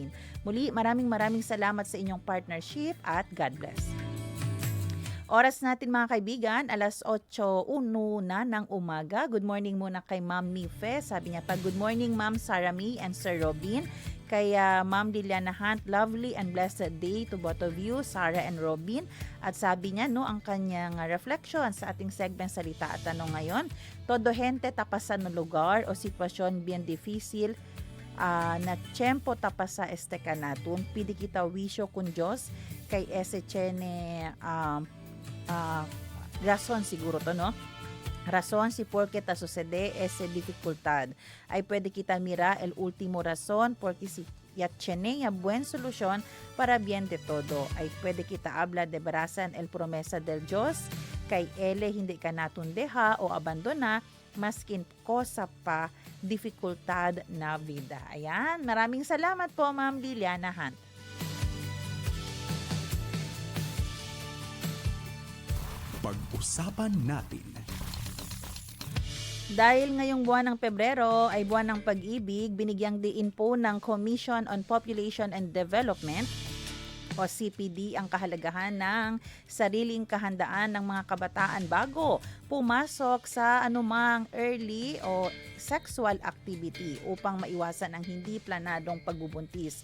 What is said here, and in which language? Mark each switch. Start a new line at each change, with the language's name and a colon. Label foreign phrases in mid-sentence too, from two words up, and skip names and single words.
Filipino: Muli, maraming salamat sa inyong partnership at
English: God bless.
Filipino: Oras natin mga kaibigan, alas 8:01 na ng umaga.
English: Good morning
Filipino: muna kay Ma'am Mife. Sabi niya pa,
English: good morning
Filipino: Ma'am Sarah May and Sir Robin. Kay Ma'am Liliana Hunt,
English: lovely and blessed day to both of you,
Filipino: Sarah and Robin. At sabi niya, no, ang kanyang reflection sa ating segment Salita at Tanong ngayon,
Chavacano: todo gente tapasan no lugar o sitwasyon bien difícil na tiyempo tapasa este kanatun, pidi kita wisyo kun Diyos kay ese chene rason siguro to, no? Rason si porque ta sucede ese dificultad. Ay pwede kita mira el último razón porque si yatchene ya buen solución para bien de todo. Ay pwede kita habla de barasan el promesa del Diyos kay ele hindi ka natun deha o abandona maskin kosa pa dificultad na vida.
Filipino: Ayan, maraming salamat po Ma'am Liliana Hunt. Pag-usapan natin. Dahil ngayong buwan ng Pebrero ay buwan ng pag-ibig, binigyang diin po ng Commission on Population and Development o CPD ang kahalagahan ng sariling kahandaan ng mga kabataan bago pumasok sa anumang early o
English: sexual activity
Filipino: upang maiwasan ang hindi planadong pagbubuntis.